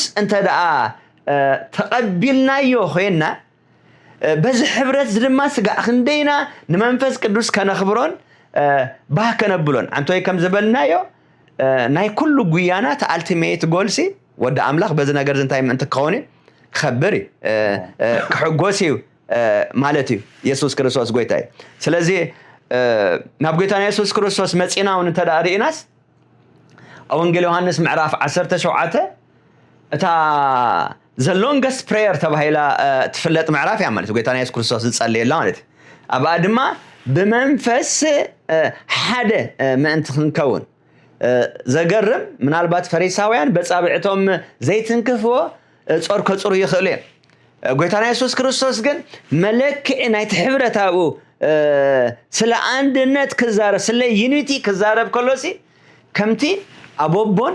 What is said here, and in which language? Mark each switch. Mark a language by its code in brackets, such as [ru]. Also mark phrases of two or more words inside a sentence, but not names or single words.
[ti] እንተደኣ ተቐቢልናዮ ኮይና በዚ ሕብረት ድማ ስጋዕ ክንደይና ንመንፈስ ቅዱስ ከነኽብሮን ባህ ከነብሎን አንቶይ ከም ዝበልናዮ ናይ ኩሉ ጉያናት ኣልቲሜት ጎልሲ ወዲ ኣምላኽ በዚ ነገር እንታይ ምእንቲ ክኸውን ክኸብር ክሕጎስ እዩ ማለት እዩ ኢየሱስ ክርስቶስ ጎይታ እዩ ስለዚ ናብ ጎይታና ኢየሱስ ክርስቶስ መፂና እውን እንተዳ ርኢናስ ወንጌል ዮሐንስ ምዕራፍ 17 እታ [en] the longest prayer [ti] ተባሂላ ትፍለጥ ምዕራፍ እያ ማለት ጎይታና ኢየሱስ ክርስቶስ ዝጸልየላ ማለት እዩ ኣብኣ ድማ ብመንፈስ ሓደ ምእንቲ ክንከውን ዘገርም ምናልባት ፈሪሳውያን በጻብዕቶም ዘይትንክፍዎ ጾር ከጽሩ ይኽእሉ እዮም ጎይታና ኢየሱስ ክርስቶስ ግን መለክዕ ናይቲ ሕብረታው ስለ አንድነት ክዛረብ ስለ ዩኒቲ ክዛረብ ከሎሲ ከምቲ ኣቦቦን